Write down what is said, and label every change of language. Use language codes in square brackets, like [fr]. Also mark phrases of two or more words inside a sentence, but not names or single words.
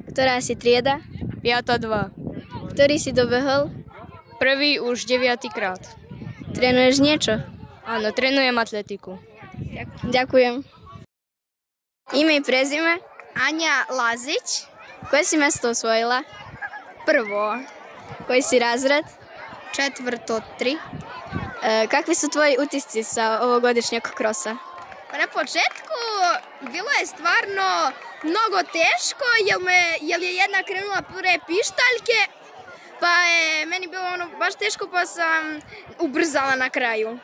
[sk] Ktorá si trieda? 5-2. Ktorý si dobehol? Prvý už 9. krát. Trénuješ niečo? Áno, trénujem atletiku. Ďakujem. [sr] Ime i prezime? Anja Lazić. Koje si mesto osvojila? Prvo. Koji si razred? 4. 3. Kakvi su tvoji utisci sa ovogodišnjeg krosa? Na početku bilo je stvarno mnogo teško jer je jedna krenula prve pištaljke, pa je meni bilo baš teško, pa sam ubrzala na kraju.